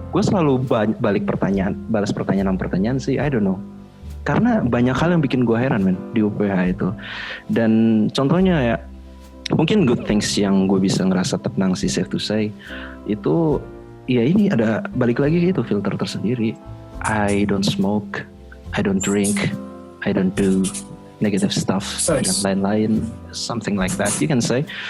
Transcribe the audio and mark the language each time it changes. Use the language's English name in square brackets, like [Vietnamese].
[Indonesian] Gue selalu balas pertanyaan sih, [English] I don't know. [Indonesian] Karena banyak hal yang bikin gue heran men di UPH itu. Dan contohnya ya, mungkin good things yang gue bisa ngerasa tenang sih, [English] safe to say, [Indonesian] itu ya ini ada balik lagi gitu filter tersendiri. [English] I don't smoke, I don't drink, I don't do negative stuff [Indonesian] dan lain-lain, [English] something like that you can say.